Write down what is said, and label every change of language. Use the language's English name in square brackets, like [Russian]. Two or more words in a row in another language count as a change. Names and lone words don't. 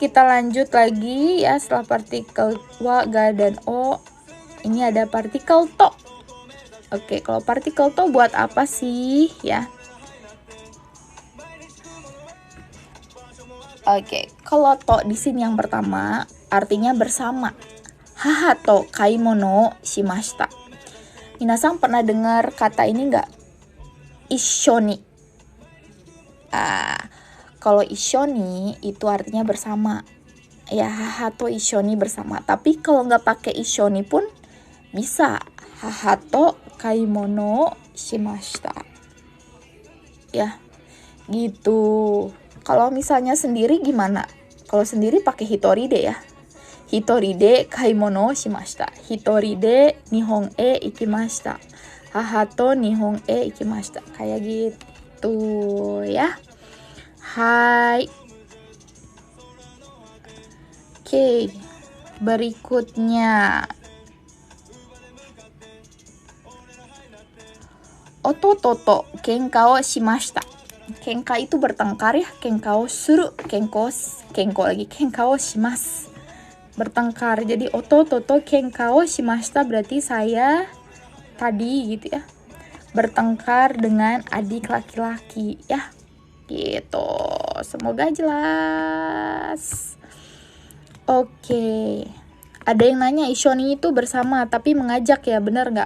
[Indonesian] Kita lanjut lagi ya setelah partikel wa, ga, dan o. Ini ada partikel to. Oke, kalau partikel to buat apa sih ya? Oke, kalau to di sini yang pertama artinya bersama. [Japanese] 母と買い物しました. [Indonesian] Minasang pernah dengar kata ini enggak? Ishoni. Kalau ishoni itu artinya bersama. Ya, [Japanese] 母と一緒に [Indonesian] bersama. Tapi kalau nggak pakai ishoni pun bisa. [Japanese] 母と買い物しました. [Indonesian] Ya, gitu. Kalau misalnya sendiri gimana? Kalau sendiri pakai [Japanese] 一人で [Indonesian] ya. [Japanese] 一人で買い物しました。一人で日本へ行きました. 母と日本へ行きました. [Indonesian] Kayak gitu ya. Hai. Oke, berikutnya [Japanese] 弟とけんかをしました. [Indonesian] Kenka itu bertengkar ya, [Japanese] けんかをする、けんかをします. [Indonesian] Bertengkar. Jadi [Japanese] 弟とけんかをしました [Indonesian] berarti saya tadi gitu ya, bertengkar dengan adik laki-laki ya. Gitu. Semoga jelas. Oke. Ada yang nanya ishoni itu bersama tapi mengajak ya, bener nggak?